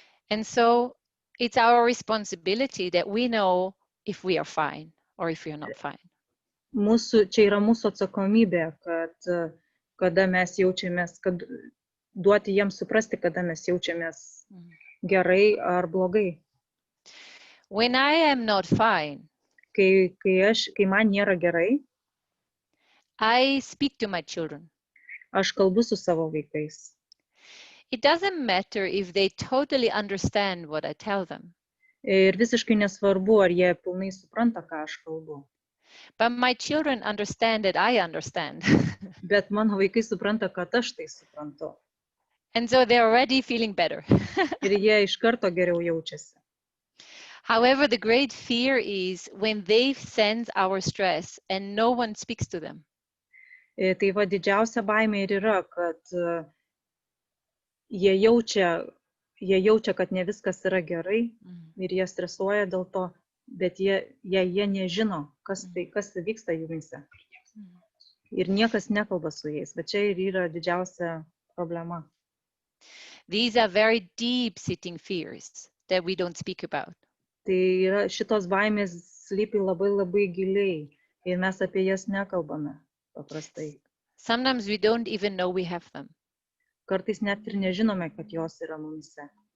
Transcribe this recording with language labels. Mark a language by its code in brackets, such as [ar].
[en] And so it's our responsibility that we know if we are fine or if we are not fine. [lt] Čia yra mūsų atsakomybė, kad kada mes jaučiamės, kad duoti jiems suprasti, kada mes jaučiamės gerai ar blogai. [en] When I am not fine, [lt] Kai man nėra gerai, [en] I speak to my children. [lt] aš kalbu su savo vaikais. [en] It doesn't matter if they totally understand what I tell them. [lt] Ir visiškai nesvarbu, ar jie pilnai supranta, ką aš kalbu. [en] But my children understand that I understand. [lt] Bet mano vaikai supranta, kad aš tai suprantu. [en] And so they're already feeling better. [lt] Ir jie iš karto geriau jaučiasi. [en] However, the great fear is when they sense our stress and no one speaks to them. [lt] Tai va didžiausia baimė ir yra, kad jie jaučia, kad ne viskas yra gerai ir jie stresuoja dėl to, bet jie nežino, kas vyksta jumyse. Ir niekas nekalba su jais, bet čia ir yra didžiausia problema. [en] These are very deep-sitting fears that we don't speak about. [lt] Tai yra, šitos baimės slypi labai labai giliai ir mes apie jas nekalbame paprastai. [en] Sometimes we don't even know we have them. [lt] Kartais net ir nežinome, kad jos yra mumise.